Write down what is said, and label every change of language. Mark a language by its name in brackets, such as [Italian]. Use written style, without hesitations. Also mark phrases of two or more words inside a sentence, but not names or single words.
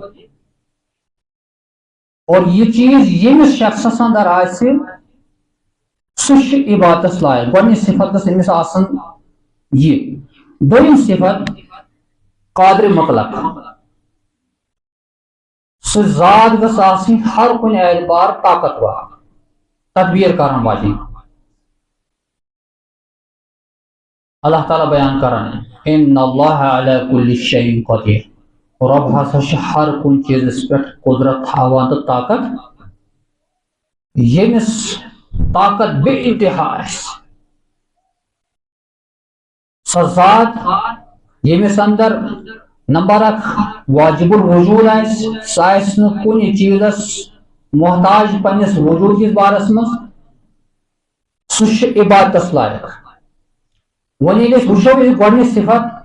[Kashmiri] اور یہ چیز ییٚمِس شخصس اندر آسہِ سُہ چھُ عبادتس لایق گۄڈنِچ صفت گٔژھ أمِس آسٕنۍ یہِ دوٚیِم صفت قادر مطلق سُہ ذات گٔژھ آسٕنۍ ہر کُنہِ اعتبار طاقتور تدبیر کرن واجِنۍ اللہ تعالیٰ بیان کران [Arabic] ان اللہ علی کل شیء قدیر [Kashmiri] رب ہسا چھُ ہر کُنہِ چیٖزس پٮ۪ٹھ قدرت تھاوان تہٕ طاقت ییٚمِس طاقت بے انتہا آسہِ سۄ ذات ییٚمِس اندر نمبر اکھ واجب الوجوٗد آسہِ سۄ آسہِ نہٕ کُنہِ چیٖزس محتاج پننِس وجوٗد کِس بارس منٛز سُہ چھُ عبادتس لایق وۄنۍ ییٚلہِ أسۍ وٕچھو یہِ گۄڈنِچ صفت